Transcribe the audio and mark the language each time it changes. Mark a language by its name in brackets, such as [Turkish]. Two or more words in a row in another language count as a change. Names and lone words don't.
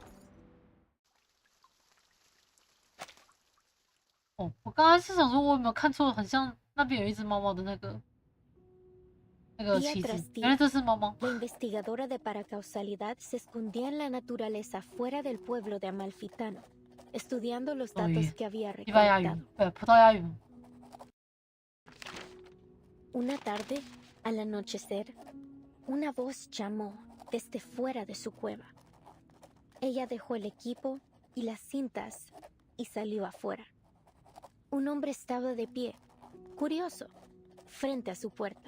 [Chinese] 哦，我刚刚是想说，我有没有看错？很像那边有一只猫猫的那个旗子，原来这是猫猫。 [Spanish] La investigadora de paracausalidad se escondía en la naturaleza fuera del pueblo de Amalfitano, estudiando los datos que había [Chinese] 西班牙语， [Spanish] recolectado. [Chinese] 葡萄牙语。 [Spanish] Una tarde, al anochecer, una voz llamó desde fuera de su cueva. Ella dejó el equipo y las cintas y salió afuera. Un hombre estaba de pie, curioso, frente a su puerta.